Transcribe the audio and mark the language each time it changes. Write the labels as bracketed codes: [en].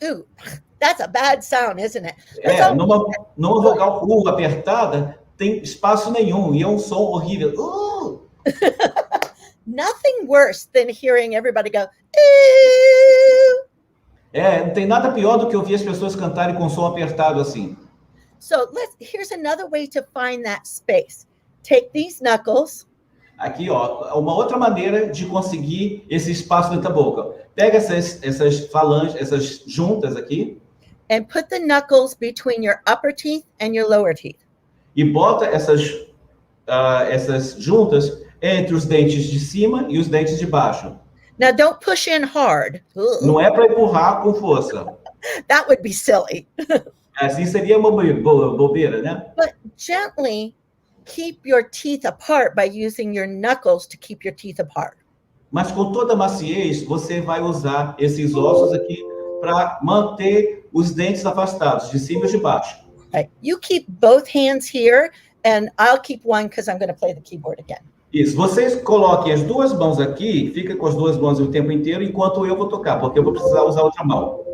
[en] Ooh, that's a bad sound, isn't it? [pt] Numa vogal U apertada, tem espaço nenhum, e é um som horrível. [en] Nothing worse than hearing everybody go, ooh. [pt] Não tem nada pior do que ouvir as pessoas cantarem com som apertado assim. [en] So here's another way to find that space. Take these knuckles. [pt] Aqui, ó, uma outra maneira de conseguir esse espaço dentro da boca. Pega essas falanges, essas juntas aqui. [en] And put the knuckles between your upper teeth and your lower teeth. [pt] E bota essas juntas entre os dentes de cima e os dentes de baixo. [en] Now don't push in hard. [pt] Não é para empurrar com força. [en] That would be silly. [pt] Assim seria uma bobeira, né? [en] But gently keep your teeth apart by using your knuckles to keep your teeth apart. [pt] Mas com toda a maciez, você vai usar esses ossos aqui para manter os dentes afastados, de cima e de baixo. [en] Right. You keep both hands here, and I'll keep one because I'm going to play the keyboard again. [pt] Isso, vocês coloquem as duas mãos aqui, fica com as duas mãos o tempo inteiro, enquanto eu vou tocar, porque eu vou precisar usar outra mão.